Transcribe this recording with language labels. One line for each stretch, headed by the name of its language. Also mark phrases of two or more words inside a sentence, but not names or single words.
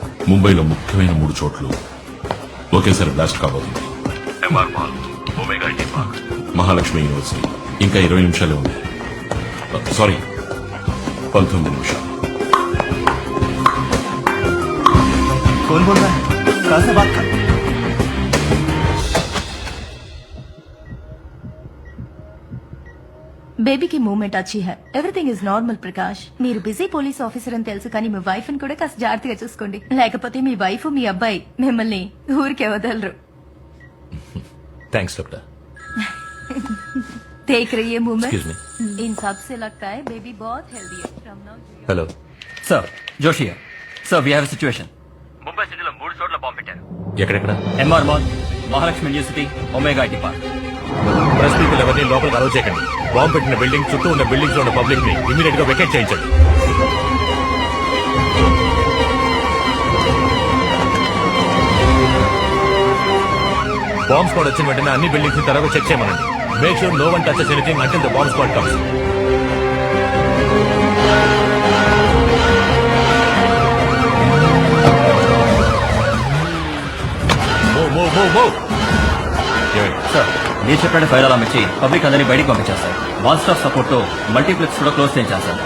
Telugu: ముంబైలో ముఖ్యమైన 3 చోట్లు ఒకేసారి బ్లాస్ట్ కాబోతుంది. ఎంఆర్ మాల్, ఒమేగా ఐటీ పార్క్, మహాలక్ష్మి యూనివర్సిటీ. ఇంకా 20 నిమిషాలే ఉంది. సారీ, 19 నిమిషాలు.
Hindi: कौन बोल रहा है? कहां से बात कर? बेबी की मूवमेंट अच्छी है.
English: Everything is normal Prakash.
Telugu: మీరు బిజీ
English: police officer
Telugu: అని తెలుసు, కానీ మీ వైఫ్ ని కూడా కాస్త జాగ్రత్తగా చూసుకోండి. లేకపోతే మీ వైఫ్ మీ అబ్బాయి మిమ్మల్ని ఊరికే వదలరు.
English: Thanks doctor.
Hindi: देख रही है मूवमेंट.
English: Excuse me.
Hindi: इन सब से लगता है बेबी बहुत हेल्दी है.
Telugu: హలో
Hindi: सर, जोशी है. सर,
English: we have a situation.
Telugu: ముంబై సిటీలో 3 చోట్ల బాంబు పెట్టారు. ఎక్కడెక్కడ? ఎంఆర్ మాల్, మహాలక్ష్మి యూనివర్సిటీ, ఒమేగా ఐటీ పార్క్.
English: press people
Telugu: ఎవరిని లోపలికి అలౌ చేయకండి. బాంబు పెట్టిన బిల్డింగ్ చుట్టూ ఉన్న బిల్డింగ్స్ లో ఉన్న పబ్లిక్ ని ఇమీడియట్ గా వెకేట్ చేయించండి.
English: bomb squad
Telugu: వచ్చిన వెంటనే అన్ని బిల్డింగ్స్ ని తర్వాత చెక్ చేయమనండి.
English: Make sure no one touches anything until the bomb squad comes.
Telugu: సార్, మీరు చెప్పిన
English: fire alarm
Telugu: ఇచ్చి పబ్లిక్ అందరినీ బయటికి పంపించేస్తారు.
English: one stop support
Telugu: తో మల్టీప్లెక్స్ కూడా క్లోజ్ చేయించారు సార్.